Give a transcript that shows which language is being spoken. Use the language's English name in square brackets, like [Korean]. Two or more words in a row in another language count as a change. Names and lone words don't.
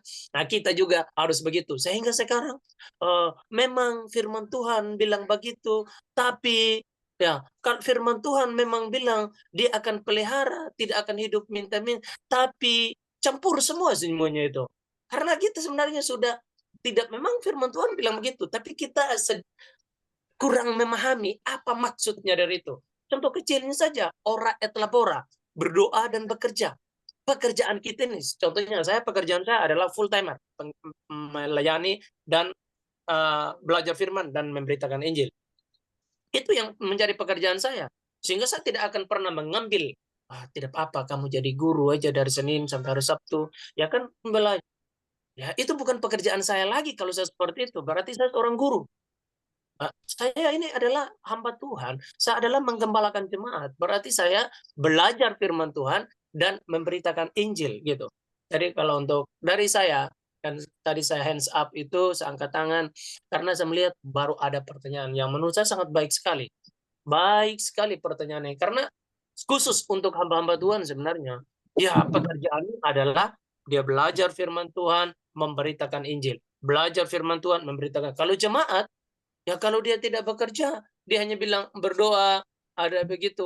[Indonesian] Nah kita juga harus begitu. Sehingga sekarang memang firman Tuhan bilang begitu, tapi ya kan firman Tuhan memang bilang dia akan pelihara, tidak akan hidup minta-minta, tapi campur semuanya itu. Karena kita sebenarnya sudah tidak, memang firman Tuhan bilang begitu, tapi kita kurang memahami apa maksudnya dari itu. Contoh kecilnya saja, [Latin] ora et labora, [Indonesian] berdoa dan bekerja. Pekerjaan kita ini, contohnya pekerjaan saya adalah [English] full timer, [Indonesian] melayani dan belajar firman dan memberitakan Injil. Itu yang menjadi pekerjaan saya. Sehingga saya tidak akan pernah mengambil, tidak apa-apa kamu jadi guru aja dari Senin sampai hari Sabtu. Ya kan belajar. Ya itu bukan pekerjaan saya lagi kalau saya seperti itu. Berarti saya seorang guru. Saya ini adalah hamba Tuhan. Saya adalah menggembalakan jemaat. Berarti saya belajar firman Tuhan dan memberitakan Injil gitu. Jadi kalau untuk dari saya, dan tadi saya [English] hands up [Indonesian] itu, saya angkat tangan, karena saya melihat baru ada pertanyaan yang menurut saya sangat baik sekali. Baik sekali pertanyaannya. Karena khusus untuk hamba-hamba Tuhan sebenarnya, ya pekerjaannya adalah dia belajar firman Tuhan, memberitakan Injil. Belajar firman Tuhan, memberitakan. Kalau jemaat, ya kalau dia tidak bekerja, dia hanya bilang berdoa, ada begitu.